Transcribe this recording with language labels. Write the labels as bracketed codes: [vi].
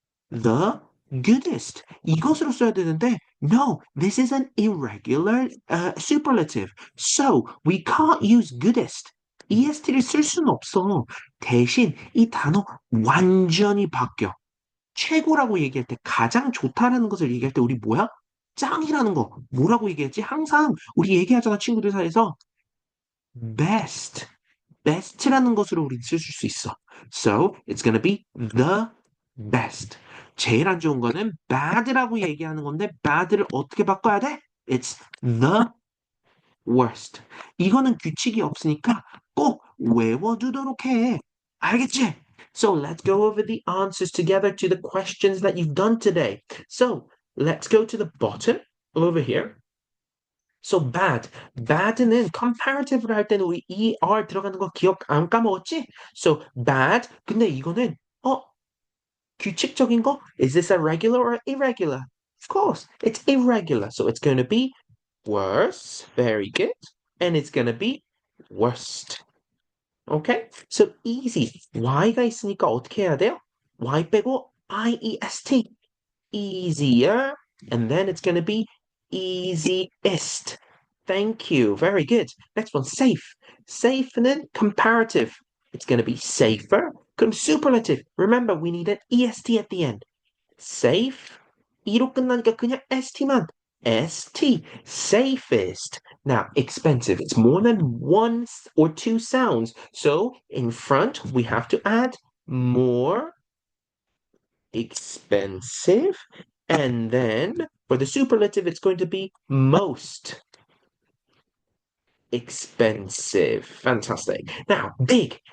[en] The goodest. [ko] 이것으로 써야 되는데 [en] no, this is an irregular superlative. So, we can't use goodest. [ko] est를 쓸 수는 없어. 대신 이 단어 완전히 바뀌어. 최고라고 얘기할 때 가장 좋다라는 것을 얘기할 때 우리 뭐야? 짱이라는 거 뭐라고 얘기했지? 항상 우리 얘기하잖아 친구들 사이에서 best, best라는 것으로 우리 쓸 수 있어. [en] So it's gonna be the best. [ko] 제일 안 좋은 거는 bad라고 얘기하는 건데 bad를 어떻게 바꿔야 돼? [en] It's the worst. [ko] 이거는 규칙이 없으니까 꼭 외워두도록 해. 알겠지? [en] So let's go over the answers together to the questions that you've done today. So let's go to the bottom over here. So bad. [ko] bad는 comparative를 할 때는 우리 er 들어가는 거 기억 안 까먹었지? [en] So bad. [ko] 근데 이거는 규칙적인 거? [en] Is this a regular or irregular? Of course, it's irregular. So it's going to be worse. Very good. And it's going to be worst. Okay? So easy. [ko] Y가 있으니까 어떻게 해야 돼요? Y 빼고 IEST. Easier. [en] And then it's going to be easiest. Thank you. Very good. Next one, safe. Safe는 comparative. It's going to be safer. 그럼 superlative. Remember, we need an EST at the end. Safe. [ko] E로 끝나니까 그냥 ST만. [en] ST. Safest. Now, expensive. It's more than one or two sounds. So, in front, we have to add more expensive. And then, for the superlative, it's going to be most expensive. Fantastic. Now, big.